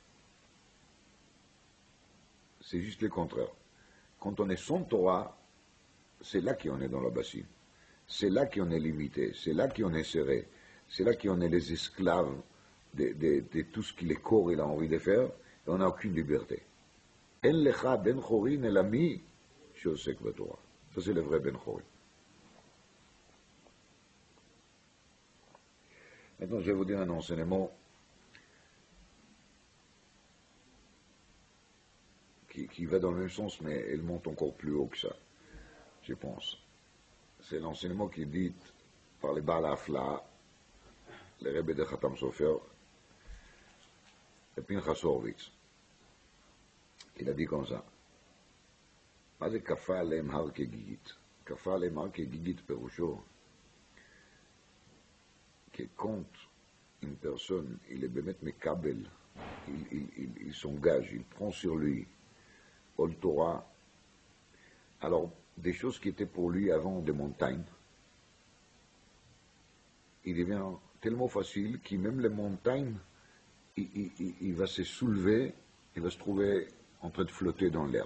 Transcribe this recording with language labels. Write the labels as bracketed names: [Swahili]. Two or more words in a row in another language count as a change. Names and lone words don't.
[French] C'est juste le contraire. Quand on est sans Torah, c'est là qu'on est dans la bassine. C'est là qu'on est limité, c'est là qu'on est serré, c'est là qu'on est les esclaves de tout ce que le corps il a envie de faire, et on n'a aucune liberté. [Hebrew] אין לך בן חורין אלא מי שעוסק בתורה. [French] Ça c'est le vrai [Hebrew] בן חורין. [French] Maintenant je vais vous dire un enseignement qui va dans le même sens, mais elle monte encore plus haut que ça, je pense. C'est l'enseignement qui est dit par les Baal Hafla, les Rebbe de Khatam Sofer, et Pinchas Horowitz. Il a dit comme ça. [Hebrew] מה זה כפה עליהם הר כגיגית? כפה עליהם הר כגיגית פירושו [French] que quand une personne, il est [Hebrew] באמת מקבל, [French] il s'engage, il prend sur lui, [Hebrew] עול תורה, [French] alors des choses qui étaient pour lui avant des montagnes, il devient tellement facile que même les montagnes, il va se soulever, il va se trouver en train de flotter dans l'air.